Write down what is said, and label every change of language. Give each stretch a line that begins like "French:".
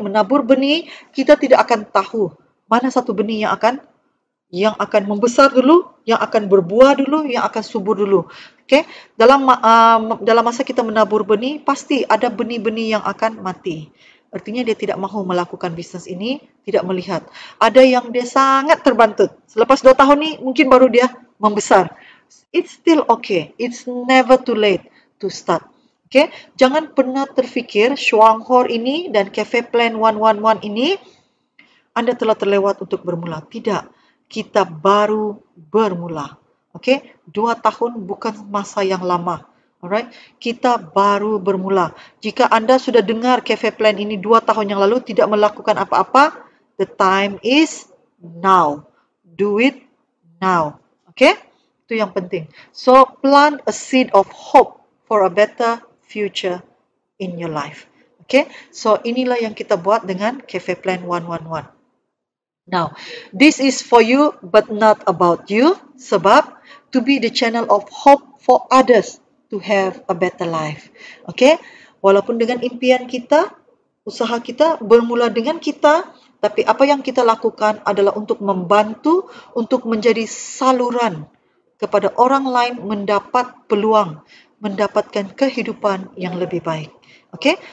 Malay: Menabur benih, kita tidak akan tahu mana satu benih yang akan membesar dulu, yang akan berbuah dulu, yang akan subur dulu. Okay? Dalam masa kita menabur benih, pasti ada benih-benih yang akan mati. Artinya dia tidak mahu melakukan bisnes ini, tidak melihat. Ada yang dia sangat terbantut. Selepas 2 tahun ni, mungkin baru dia membesar.
English: It's still okay. It's never too late to start.
Malay: Okay? Jangan pernah terfikir Shuanghor ini dan Cafe Plan 111 ini, anda telah terlewat untuk bermula. Tidak. Kita baru bermula. Okay? 2 tahun bukan masa yang lama. Alright? Kita baru bermula. Jika anda sudah dengar Cafe Plan ini 2 tahun yang lalu tidak melakukan apa-apa,
English: the time is now. Do it now. Okay?
Malay: Itu yang penting.
English: So, plant a seed of hope for a better future in your life. Okay?
Malay: So, inilah yang kita buat dengan Cafe Plan 111.
English: Now, this is for you but not about you, sebab to be the channel of hope for others to have a better life. Okay?
Malay: Walaupun dengan impian kita, usaha kita bermula dengan kita, tapi apa yang kita lakukan adalah untuk membantu, untuk menjadi saluran kepada orang lain mendapat peluang, mendapatkan kehidupan yang lebih baik. Okay?